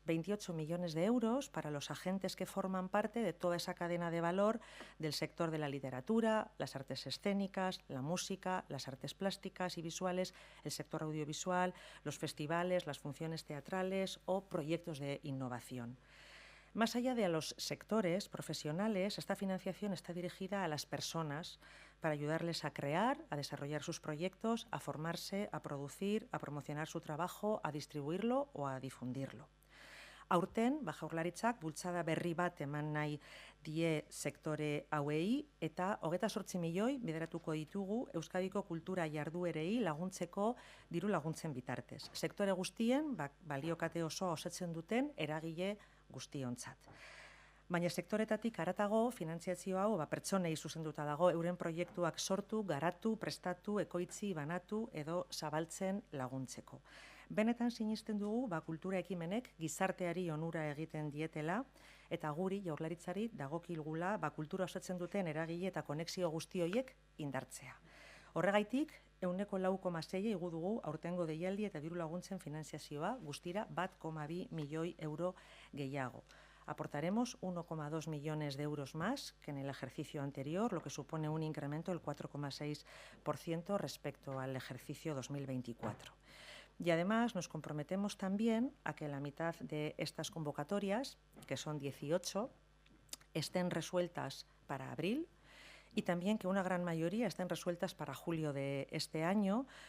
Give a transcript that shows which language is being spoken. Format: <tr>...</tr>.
<es>28 millones de euros para los agentes que forman parte de toda esa cadena de valor del sector de la literatura, las artes escénicas, la música, las artes plásticas y visuales, el sector audiovisual, los festivales, las funciones teatrales o proyectos de innovación. Más allá de los sectores profesionales, esta financiación está dirigida a las personas para ayudarles a crear, a desarrollar sus proyectos, a formarse, a producir, a promocionar su trabajo, a distribuirlo o a difundirlo.</es> <eu>Aurten, Jaurlaritzak bultzada berri bat eman nahi die sektore hauei eta 28 milioi bideratuko ditugu Euskadiko kultura jarduerei laguntzeko diru laguntzen bitartez. Sektore guztien baliokate osoa osatzen duten eragile guztiontzat. Baina sektoretatik haratago, finantziazio hau pertsonei zuzenduta dago euren proiektuak sortu, garatu, prestatu, ekoitzi, banatu edo zabaltzen laguntzeko. Benetan sinisten dugu kultura ekimenek gizarteari onura egiten dietela eta guri Jaurlaritzari dagokilgula kultura osatzen duten eragile eta konexio guzti horiek indartzea. Horregaitik, 4,6 igo dugu aurtengo deialdi eta diru laguntzen finanziazioa guztira 1,2 milioi euro gehiago.</eu> <es>Aportaremos 1,2 millones de euros más que en el ejercicio anterior, lo que supone un incremento del 4,6% respecto al ejercicio 2024. Y además nos comprometemos también a que la mitad de estas convocatorias, que son 18, estén resueltas para abril y también que una gran mayoría estén resueltas para julio de este año.</es>